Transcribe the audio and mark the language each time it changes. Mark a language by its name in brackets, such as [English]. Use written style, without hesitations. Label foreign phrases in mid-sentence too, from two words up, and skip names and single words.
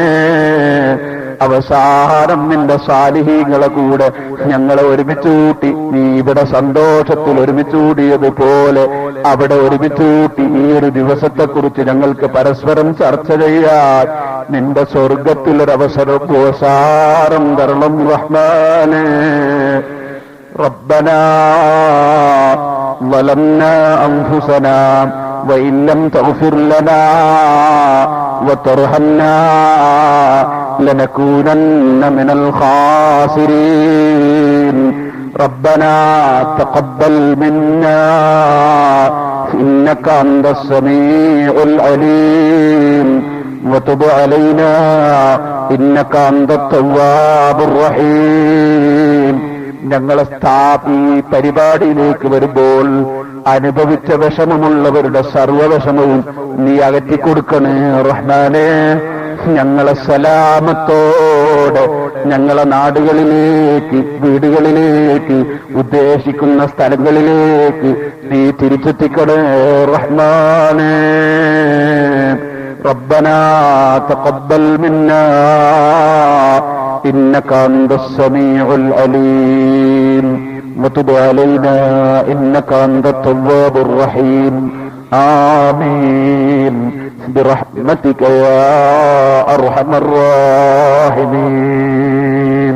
[Malayalam] അവസാനം നിന്റെ സാലിഹീങ്ങളെ കൂടെ ഞങ്ങളെ ഒരുമിച്ച് കൂട്ടി നീ ഇവിടെ സന്തോഷത്തിൽ ഒരുമിച്ച് കൂടിയതുപോലെ അവിടെ ഒരുമിച്ച് കൂട്ടി ഈ ഒരു ദിവസത്തെക്കുറിച്ച് ഞങ്ങൾക്ക് പരസ്പരം ചർച്ച ചെയ്യാൻ നിന്റെ സ്വർഗത്തിലൊരവസരം അവസാനം തരണം റഹ്മാനേ. [Arabic] റബ്ബനാ ظلمنا أنفسنا وإن لم تغفر لنا وترحمنا لنكونن من الخاسرين. ربنا تقبل منا إنك أنت السميع العليم وتب علينا إنك أنت التواب الرحيم. [Malayalam] ഞങ്ങളെ സ്ഥാപി പരിപാടിയിലേക്ക് വരുമ്പോൾ അനുഭവിച്ച വിഷമമുള്ളവരുടെ സർവ്വവിഷമവും നീ അകറ്റിക്കൊടുക്കണേ റഹ്മാനേ. ഞങ്ങളെ സലാമത്തോടെ ഞങ്ങളെ നാടുകളിലേക്ക് വീടുകളിലേക്ക് ഉദ്ദേശിക്കുന്ന സ്ഥലങ്ങളിലേക്ക് നീ തിരിച്ചെത്തിക്കണേ റഹ്മാനേ. [Arabic] ربنا تقبل منا إنك أنت السميع العليم وتب علينا إنك أنت التواب الرحيم. آمين برحمتك يا أرحم الراحمين.